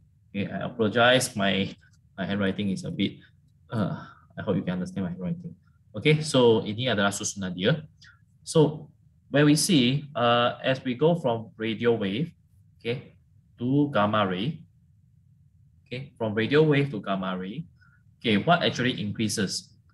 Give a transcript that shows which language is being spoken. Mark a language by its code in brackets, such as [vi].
[en] I apologize, my handwriting is a bit I hope you can understand my handwriting. [ms] So ini adalah susunan dia. [en] So where we see as we go from radio wave to gamma ray, from radio wave to gamma ray, what actually increases?